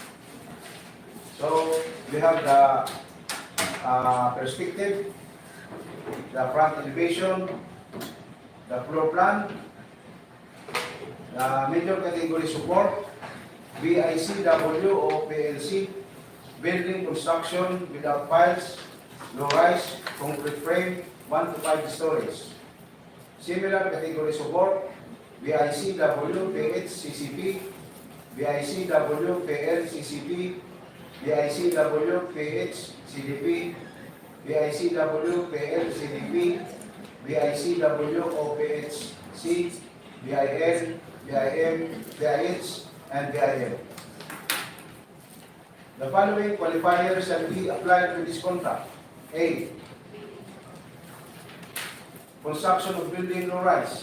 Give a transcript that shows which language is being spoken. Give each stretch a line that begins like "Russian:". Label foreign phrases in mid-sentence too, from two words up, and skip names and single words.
English: So we have the perspective, the front elevation, the floor plan, the major category support, BICW or PLC, building construction without piles, low-rise, concrete frame, 1 to 5 stories. Similar category support, BICW, PH, CCP, BICW, PL, CCP, BICW, PH, CDP, BICW, PL, CDP, BICW, OPH, C, BIL, BIM, BIH, and BIM. The following qualifiers shall be applied to this contract. A. Construction of building low rise.